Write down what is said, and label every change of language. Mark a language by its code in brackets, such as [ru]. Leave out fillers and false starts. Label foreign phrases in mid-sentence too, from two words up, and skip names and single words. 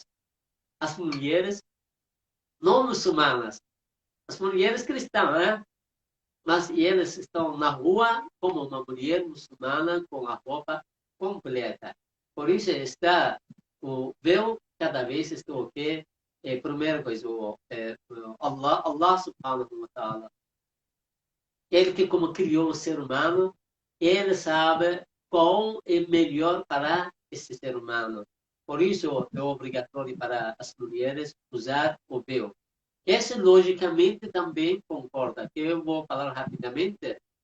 [pt] As mulheres não muçulmanas, as mulheres cristãs, né? Mas eles estão na rua como uma mulher muçulmana com a roupa completa. Por isso está o véu cada vez está o que primeira coisa [ar] الله سبحانه وتعالى, [pt] ele que como criou o ser humano, ele sabe qual é melhor para esse ser humano. Por isso é obrigatório para as mulheres usar o véu. Esse, logicamente, também concorda, que eu vou falar rapidamente.